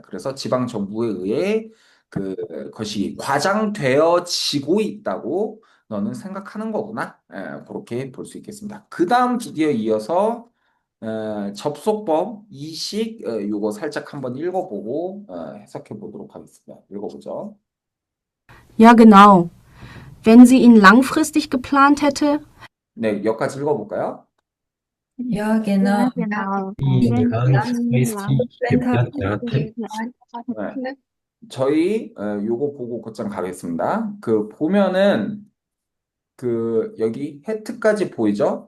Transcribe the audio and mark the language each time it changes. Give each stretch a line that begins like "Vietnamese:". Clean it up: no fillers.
Korean: 그래서 지방 정부에 의해 그것이 과장되어지고 있다고 너는 생각하는 거구나. 그렇게 볼 수 있겠습니다. 그 다음 드디어 이어서 접속법 이식 요거 살짝 한번 읽어보고 해석해 보도록 하겠습니다. 읽어보죠.
German: Ja, genau. Wenn sie ihn langfristig geplant hätte,
Korean: 네, 여기까지 읽어볼까요?
German: Ja, genau. genau. Die Wenn sie langfristig geplant hatte.
Korean: 네. 저희 요거 보고 곧장 가겠습니다. 그 보면은 그 여기 해트까지 보이죠?